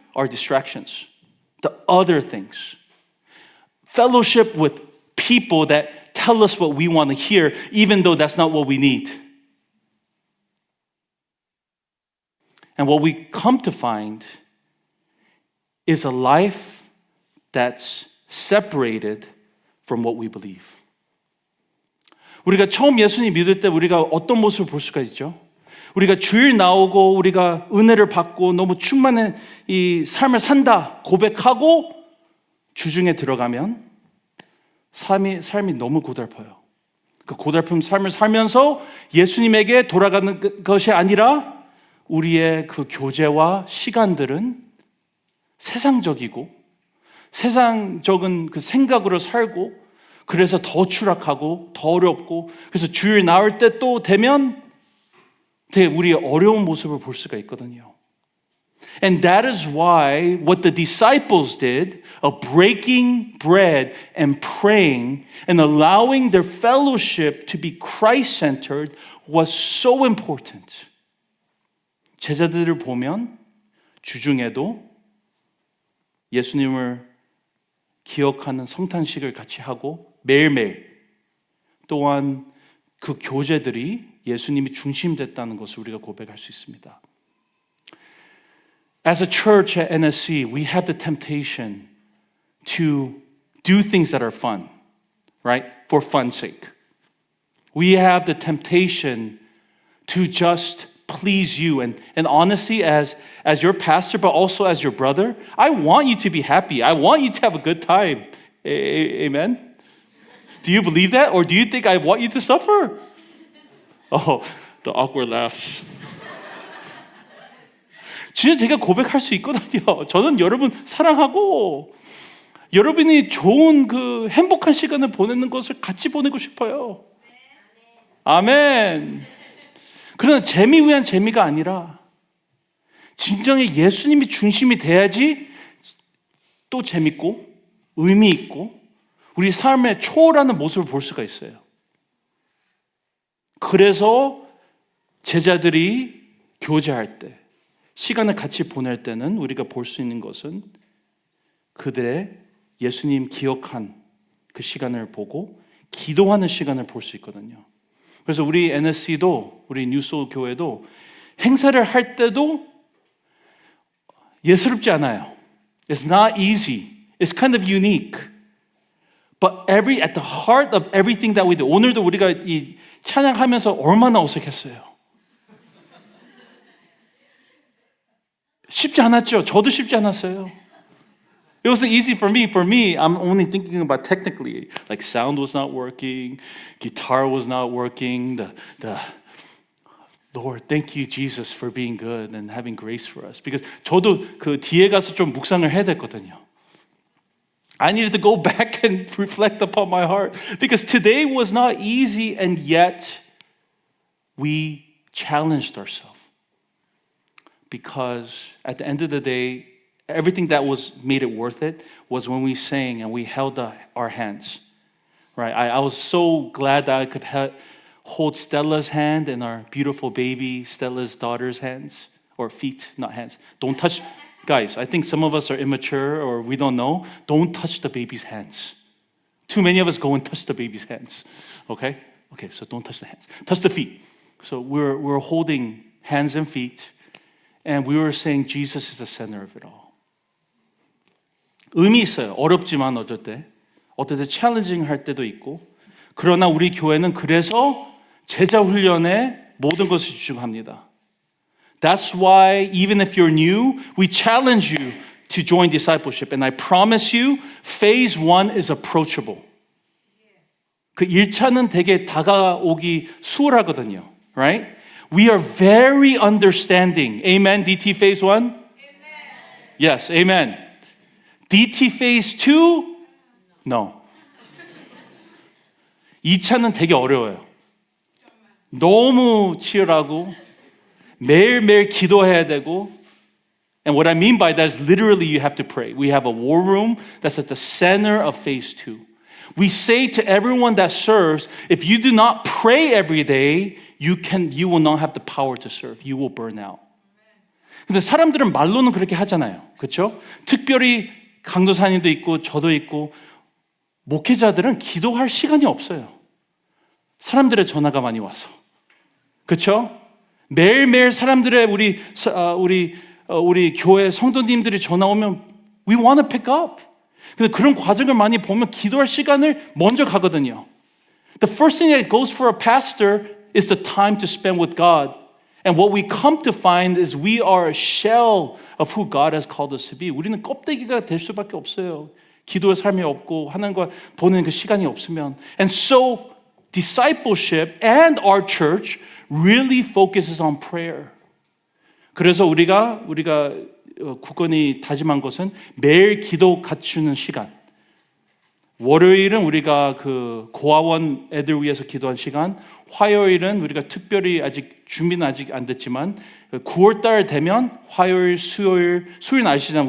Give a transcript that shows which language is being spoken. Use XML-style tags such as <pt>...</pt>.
<en>Our distractions, the other things. Fellowship with people that tell us what we want to hear, even though that's not what we need. And what we come to find is a life that's separated from what we believe.</en> <ko>우리가 처음 예수님 믿을 때 우리가 어떤 모습을 볼 수가 있죠? 우리가 주일 나오고 우리가 은혜를 받고 너무 충만한 이 삶을 산다 고백하고 주중에 들어가면 삶이 너무 고달퍼요. 그 고달픈 삶을 살면서 예수님에게 돌아가는 것이 아니라 우리의 그 교제와 시간들은 세상적이고 세상적인 그 생각으로 살고 그래서 더 추락하고 더 어렵고 그래서 주일 나올 때 또 되면 되게 우리의 어려운 모습을 볼 수가 있거든요.</ko> <en>And that is why what the disciples did of breaking bread and praying and allowing their fellowship to be Christ-centered was so important.</en> <ko>제자들을 보면 주중에도 예수님을 기억하는 성탄식을 같이 하고 매일매일 또한 그 교제들이 예수님이 중심됐다는 것을 우리가 고백할 수 있습니다.</ko> <en>As a church at NSC, we have the temptation to do things that are fun, right? For fun's sake. We have the temptation to just please you. And honestly, as your pastor, but also as your brother, I want you to be happy. I want you to have a good time. Amen? Do you believe that? Or do you think I want you to suffer? Oh, the awkward laughs.</en> <ko>진짜 제가 고백할 수 있거든요. 저는 여러분 사랑하고 여러분이 좋은 그 행복한 시간을 보내는 것을 같이 보내고 싶어요. 아멘. 그러나 재미 위한 재미가 아니라 진정의 예수님이 중심이 돼야지 또 재밌고 의미 있고 우리 삶의 초월하는 모습을 볼 수가 있어요. 그래서 제자들이 교제할 때 시간을 같이 보낼 때는 우리가 볼 수 있는 것은 그들의 예수님 기억한 그 시간을 보고 기도하는 시간을 볼 수 있거든요. 그래서 우리 NSC도 우리 뉴소울 교회도 행사를 할 때도 예스럽지 않아요.</ko> <en>It's not easy. It's kind of unique. But at the heart of everything that we do,</en> <ko>오늘도 우리가 이 찬양하면서 얼마나 어색했어요. 쉽지 않았죠. 저도 쉽지 않았어요.</ko> <en>It wasn't easy for me. For me, I'm only thinking about technically. Like sound was not working, guitar was not working. The Lord, thank you, Jesus, for being good and having grace for us. Because</en> <ko>저도 그 뒤에 가서 좀 묵상을 해야 됐거든요.</ko> <en>I needed to go back and reflect upon my heart. Because today was not easy, and yet we challenged ourselves. Because at the end of the day, everything that made it worth it was when we sang and we held our hands. Right? I was so glad that I could hold Stella's hand and our beautiful baby, Stella's daughter's hands, or feet, not hands. Don't touch, guys, I think some of us are immature or we don't know. Don't touch the baby's hands. Too many of us go and touch the baby's hands. Okay? Okay, so don't touch the hands. Touch the feet. So we're holding hands and feet. And we were saying Jesus is the center of it all.</en> <ko>의미 있어요. 어렵지만 어떨 때 챌린징 할 때도 있고. 그러나 우리 교회는 그래서 제자 훈련에 모든 것을 집중합니다.</ko> <en>That's why even if you're new, we challenge you to join discipleship. And I promise you, phase 1 is approachable.</en> <ko>그 1차는 되게 다가오기 수월하거든요.</ko> <en>Right? We are very understanding. Amen, DT phase 1? Amen. Yes, amen. DT phase 2? No.</en> <ko>2차는 되게 어려워요. 너무 치열하고 매일매일 기도해야 되고</ko> <en>And what I mean by that is literally you have to pray. We have a war room that's at the center of phase 2. We say to everyone that serves, if you do not pray every day, you will not have the power to serve. You will burn out.</en> <ko>근데 사람들은 말로는 그렇게 하잖아요. 그렇죠? 특별히 강도사님도 있고 저도 있고 목회자들은 기도할 시간이 없어요. 사람들의 전화가 많이 와서. 그렇죠? 매일매일 사람들의 우리 교회 성도님들이 전화 오면</ko> <en>we want to pick up.</en> <ko>근데 그런 과정을 많이 보면 기도할 시간을 먼저 가거든요.</ko> <en>The first thing that goes for a pastor is the time to spend with God. And what we come to find is we are a shell of who God has called us to be.</en> <ko>우리는 껍데기가 될 수밖에 없어요. 기도의 삶이 없고 하나님과 보는 그 시간이 없으면.</ko> <en>And so discipleship and our church really focuses on prayer.</en> <ko>그래서 우리가 굳건히 다짐한 것은 매일 기도 갖추는 시간. 월요일은 우리가 그 고아원 애들 위해서 기도한 시간. 화요일은 우리가 특별히 준비는 아직 안 됐지만 9월달 되면 화요일, 수요일 아시잖아요.</ko>